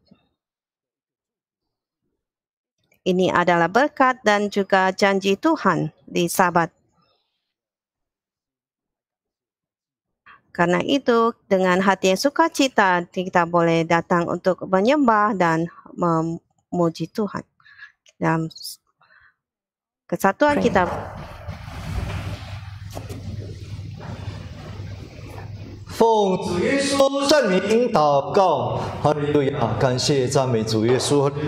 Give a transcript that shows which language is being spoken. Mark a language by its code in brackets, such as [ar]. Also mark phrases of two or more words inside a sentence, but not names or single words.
[id] Ini adalah berkat dan juga janji Tuhan di Sabat. Karena itu dengan hati yang sukacita kita boleh datang untuk menyembah dan memuji Tuhan. Dalam kesatuan kita. [zh] 奉主耶稣圣名祷告，哈利路亚！感谢赞美主耶稣。